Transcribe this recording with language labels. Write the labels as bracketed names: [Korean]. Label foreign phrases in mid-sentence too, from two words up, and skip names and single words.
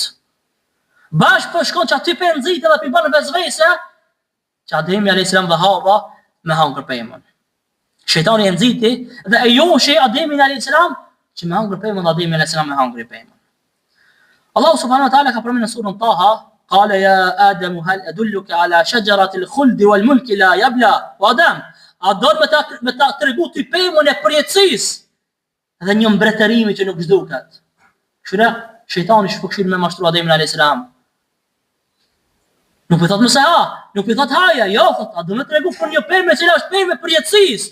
[Albanian] Bash po shkon që aty pe nxit edhe pi bën vezvese që Ademi [Arabic] عليه السلام [Albanian] dhe Hava me hangër pemën. Shejtani e nxiti dhe e joshi Ademin [Arabic] عليه السلام [Albanian] që me hangër pemën dhe Ademi [Arabic] عليه السلام [Albanian] me hangër pemën. [Arabic] Allahu سبحانه وتعالى [Albanian] ka përmendur në surën [Arabic] Taha, قال يا آدم هل أدلك على شجرة الخلد وملك لا يبلى. [Albanian] O Adam, a do me ta tregu ti pemën e përjetësisë dhe një mbretërimi që nuk zhduket. Kështu shejtani shpokshir me mashtru Ademin [Arabic] عليه السلام. [Albanian] Nuk i thot mëse nuk i thot haja, jo, thot, a do me tregu për një pemë që është pemë e përjetësisë.